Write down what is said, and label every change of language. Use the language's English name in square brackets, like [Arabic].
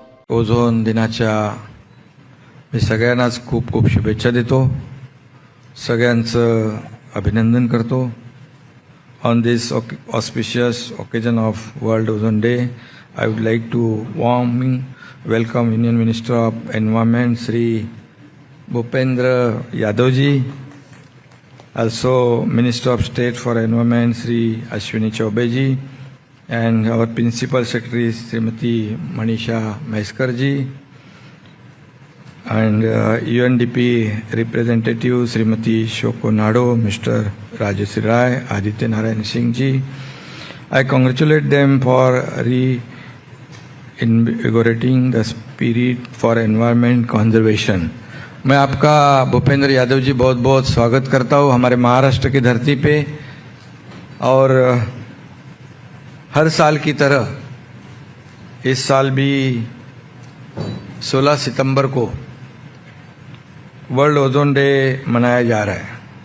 [Marathi] Ozone दिनाच्या मी सगळ्यांनाच खूप खूप शुभेच्छा देतो, सगळ्यांचं अभिनंदन करतो. [English] On this auspicious occasion of World Ozone Day, I would like to warmly welcome Union Minister of Environment Sri Bhupendra Yadav ji, also Minister of State for Environment Sri Ashwini Chaubey ji, and our Principal Secretary Srimati Manisha Maheskar ji, and UNDP representative Srimati Shoko Nado, Mr. Rajeshri Rai, Aditya Narayan Singh ji. I congratulate them for invigorating the spirit for environment conservation. [Hindi] मैं आपका भूपेंद्र यादव जी बहुत बहुत स्वागत करता हूँ हमारे महाराष्ट्र की धरती पे, और हर साल की तरह इस साल भी 16 सितंबर को वर्ल्ड ओजोन डे मनाया जा रहा है.